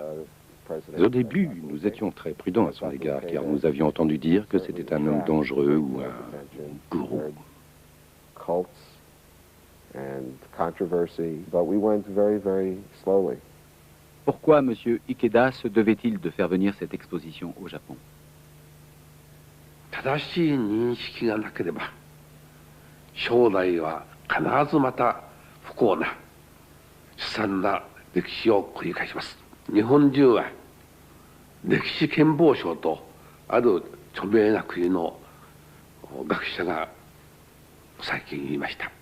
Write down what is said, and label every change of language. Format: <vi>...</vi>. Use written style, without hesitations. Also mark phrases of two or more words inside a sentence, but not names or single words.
<fr>Mais au début, nous étions très prudents à son égard, car nous avions entendu dire que c'était un homme dangereux ou un gourou. Pourquoi M. Ikeda se devait-il de faire venir cette exposition au Japon?</fr> <ja>正しい認識がなければ将来は必ずまた不幸な悲惨な歴史を繰り返します。日本中は歴史憲法賞とある著名な国の学者が最近言いました。</ja>